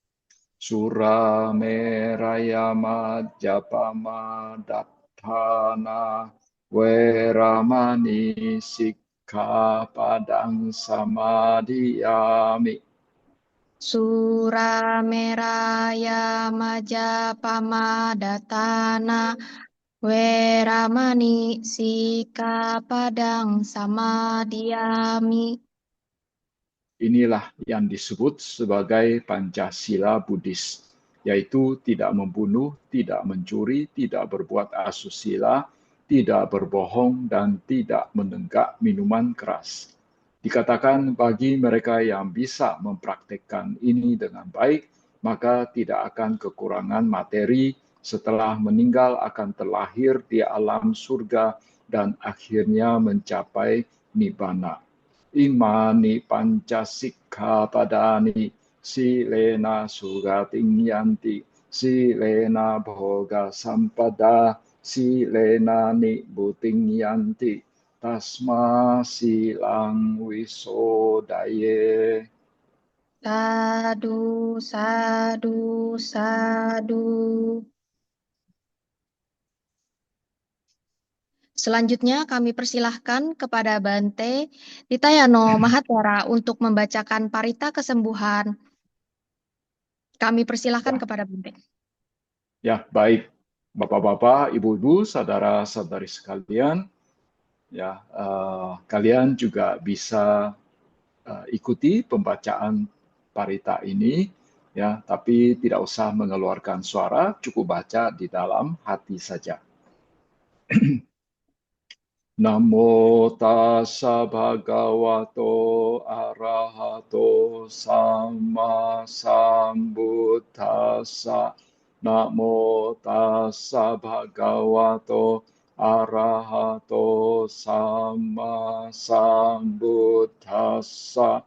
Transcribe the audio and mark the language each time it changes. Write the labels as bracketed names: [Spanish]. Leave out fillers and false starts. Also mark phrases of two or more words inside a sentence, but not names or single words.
[Pali] Surameraya majapama dattana weramani sikkhapadang samadhiyami. Surameraya majapama datana weramani sikkhapadang samadhiyami. [Indonesian] Inilah yang disebut sebagai Pancasila Buddhis, yaitu tidak membunuh, tidak mencuri, tidak berbuat asusila, tidak berbohong, dan tidak menenggak minuman keras. Dikatakan bagi mereka yang bisa mempraktekkan ini dengan baik, maka tidak akan kekurangan materi setelah meninggal, akan terlahir di alam surga dan akhirnya mencapai nibbana. [Pali] Imani pancasikkhapadani silena sugating yanti silena bhoga sampada silena nibbutting yanti tasma silang wisodaye. Sadu, sadu, sadu. [Indonesian] Selanjutnya kami persilahkan kepada Bante Titayano Mahatera untuk membacakan parita kesembuhan. Kami persilahkan kepada Bante. Ya, baik. Bapak-bapak, ibu-ibu, saudara-saudari sekalian, ya, kalian juga bisa ikuti pembacaan parita ini ya, tapi tidak usah mengeluarkan suara, cukup baca di dalam hati saja. [Pali] Namo tassa bhagavato arahato sama sambuddhassa. Namo tassa bhagavato arahato sama sambuddhassa.